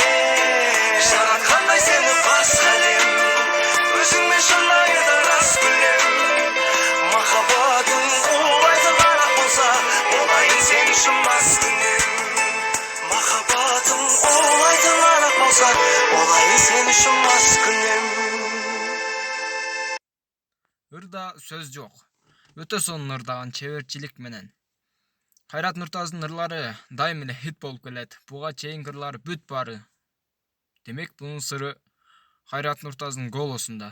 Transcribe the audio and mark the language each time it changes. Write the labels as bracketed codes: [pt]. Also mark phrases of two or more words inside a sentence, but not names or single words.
[kk] Жаратқандай сені басқа әлем, өзіңмен шынайы рас күлем. Махаббатың оңайтын арақ болса, болайын сен үшін Маскүнем. Махаббатың оңайтын арақ болса, болайын сен үшін Маскүнем. [ky] Ырда сөз жок. Өтө сонун ырдаган чеберчилик менен. Kairat Nurtas'дын ырлары дайым эле хит болуп келет. Буга чейинки ырлары бүт бары. Демек бунун сыры Kairat Nurtas'дын голосунда.